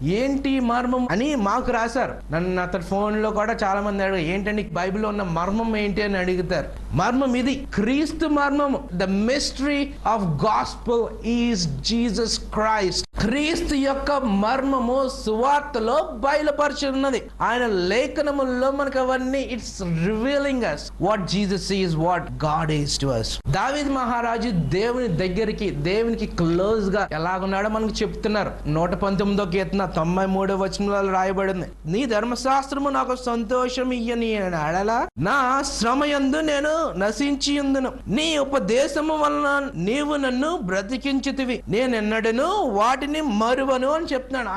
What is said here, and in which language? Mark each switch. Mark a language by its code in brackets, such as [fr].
[te] ఏంటి మర్మం అని మాకు రాశారు. నన్ను అతని ఫోన్ లో కూడా చాలా మంది అడిగారు, ఏంటండి బైబిల్లో ఉన్న మర్మం ఏంటి అని అడుగుతారు. మర్మం ఇది, క్రీస్తు మర్మము. [en] The mystery of gospel is Jesus Christ. [te] క్రీస్తు యొక్క మర్మము సువార్తలో బయలుపరచున్నది. ఆయన లేఖనముల్లో మనకు అవన్నీ [en] It's revealing us what Jesus is, what God is to us. [te] దావీదు మహారాజు దేవుని దగ్గరికి, దేవునికి క్లోజ్ గా ఎలాగున్నాడో మనకు చెప్తున్నారు. 119వ కీర్తన 93వ వచనంలో రాయబడింది, నీ ధర్మశాస్త్రము నాకు సంతోషం ఇయ్యని అడలా నా శ్రమయందు నేను నశించి ఉందును, నీ ఉపదేశము వలన నీవు నన్ను బ్రతికించితివి, నేనెన్నడను వాటిని మరువను అని చెప్తున్నాడు.